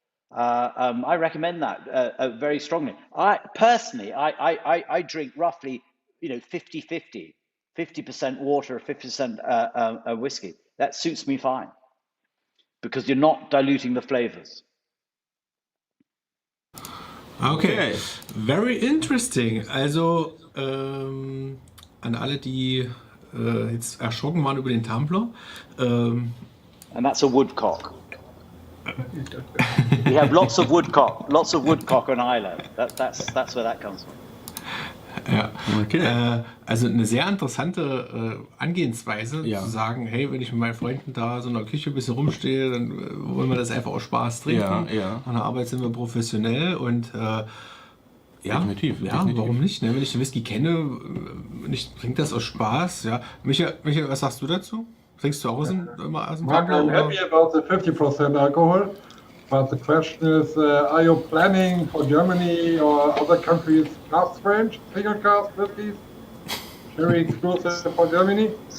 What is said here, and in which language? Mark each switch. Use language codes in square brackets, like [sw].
[en] I recommend that very strongly. I personally drink roughly 50-50, 50% water, 50% whiskey. That suits me fine because you're not diluting the flavors. Okay, very interesting. [de] Also an alle, die jetzt erschrocken waren über den Tumbler. [en] And that's a woodcock. We have lots of woodcock on Islay. That's where that comes from. [de] Ja, okay. Also eine sehr interessante Angehensweise, zu sagen, hey, wenn ich mit meinen Freunden da so in der Küche ein bisschen rumstehe, dann wollen wir das einfach aus Spaß trinken. Ja. An der Arbeit sind wir professionell und definitiv. Warum nicht? Ne? Wenn ich den Whisky kenne und ich trinke das aus Spaß. Ja. Michel, was sagst du dazu? Trinkst du auch immer aus dem [en] Mark, I'm happy about the 50% alcohol, but the question is, are you planning for Germany or other countries cask range, single cask whiskies, very exclusive for Germany?